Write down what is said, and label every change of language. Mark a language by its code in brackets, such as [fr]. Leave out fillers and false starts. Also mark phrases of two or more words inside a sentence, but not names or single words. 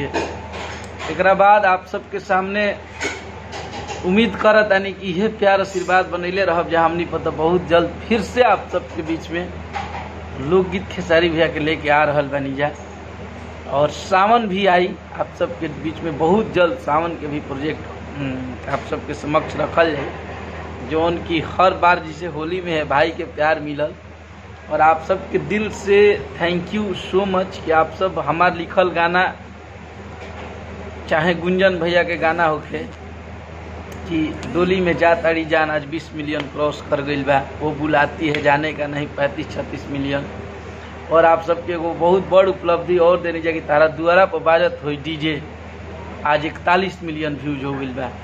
[bho] एक बाद आप सबके सामने उम्मीद करत यानी कि यह प्यार आशीर्वाद बनैले रहब जहाँ हमनी पता बहुत जल्द फिर से आप सबके बीच में लोकगीत खेसारी भैया के लेके आ रहल बनी जा। और सावन भी आई आप सबके बीच में बहुत जल्द। सावन के भी प्रोजेक्ट आप सबके समक्ष रखल जाए, जो उनकी हर बार जिसे होली में है भाई के प्यार मिलल। और आप सबके दिल से [en] thank you so much [bho] कि आप सब हमार लिखल गाना, चाहे गुंजन भैया के गाना होखे कि डोली में जा ताड़ी जान आज 20 मिलियन क्रॉस कर गई बा, वो बुलाती है जाने का नहीं 35-36 मिलियन। और आप सबके वो बहुत बड़ उपलब्धि और देनी जाए कि तारा द्वारा पर बाजत हुई डीजे आज 41 मिलियन व्यूज हो गई बा।